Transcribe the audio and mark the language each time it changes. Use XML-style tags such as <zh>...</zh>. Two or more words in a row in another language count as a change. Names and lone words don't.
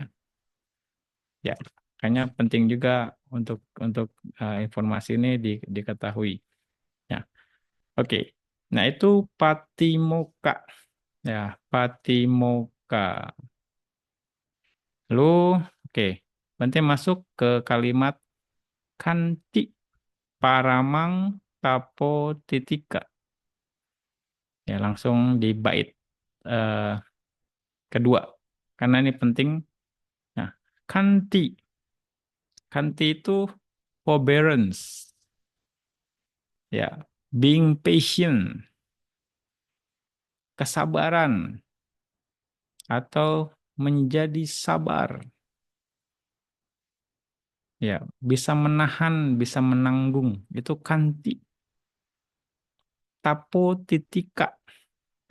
<id>Ya, kayaknya penting juga untuk informasi ini diketahui. Ya, oke. Nah, itu Patimokkha. Ya, Patimokkha. Lalu, oke. Nanti masuk ke kalimat</id> <pi>kanti paramang tapo titika.</pi> <id>Ya, langsung di bait eh, kedua. Karena ini penting. Nah, kanti. Kanti itu forbearance. Ya,</id> <en>being patient,</en> <id>kesabaran, atau menjadi sabar. Ya, bisa menahan, bisa menanggung. Itu kanti.</id> <pi>Tapo titika.</pi>